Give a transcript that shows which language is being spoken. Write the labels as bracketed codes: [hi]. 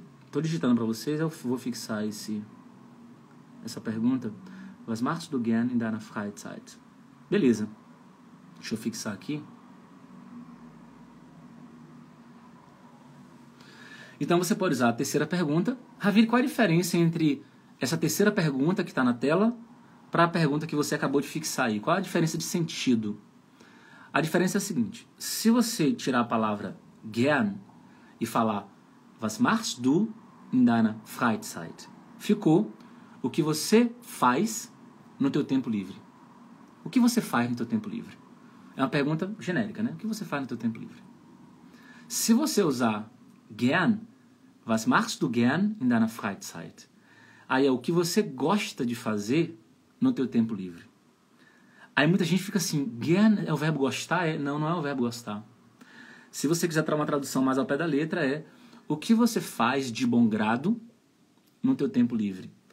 [pt] Tô digitando para vocês, eu vou fixar essa pergunta. [de] Was machst du gern in deiner Freizeit? [pt] Beleza. Deixa eu fixar aqui. Então você pode usar a terceira pergunta. Ravir, qual é a diferença entre essa terceira pergunta que está na tela para a pergunta que você acabou de fixar aí? Qual a diferença de sentido? A diferença é a seguinte. Se você tirar a palavra gern e falar [de] was machst du in deiner Freizeit? [pt] Ficou o que você faz no teu tempo livre. O que você faz no teu tempo livre? É uma pergunta genérica, né? O que você faz no teu tempo livre? Se você usar [de] gern, was machst du gern in deiner Freizeit? [pt] Aí é o que você gosta de fazer no teu tempo livre. Aí muita gente fica assim, gern é o verbo gostar? Não, não é o verbo gostar. Se você quiser uma tradução mais ao pé da letra, é o que você faz de bom grado no teu tempo livre.